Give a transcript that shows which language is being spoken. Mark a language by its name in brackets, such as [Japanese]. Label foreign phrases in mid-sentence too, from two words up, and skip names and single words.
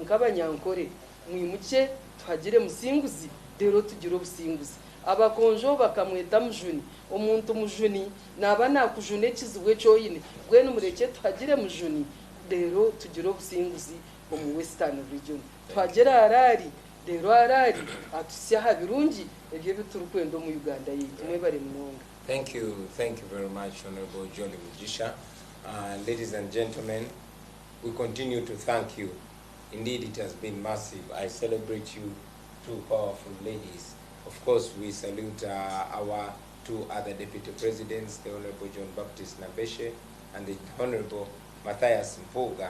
[Nyankole] nk'abanyankore mwimuke tuhagire musinguzi rero tugire obusinguzi abakonjo bakamweta mujuni omuntu mujuni naba nakujuna ekizibwe kyoyine bwenu mureke tuhagire mujuni rero tugire obusinguzi omu [English] western region [Nyankole] tuhagire arari rero arari atusyaha birungi ebyo biturikwenda omu Uganda yitu mwebare munonga. [English] Thank you very much, Honorable Jolly Mujisha. Ladies and gentlemen, we continue to thank you. Indeed, it has been massive. I celebrate you, two powerful ladies. Of course, we salute our two other deputy presidents, the Honorable John Baptist Nabeshe and the Honorable Matthias Mpuga.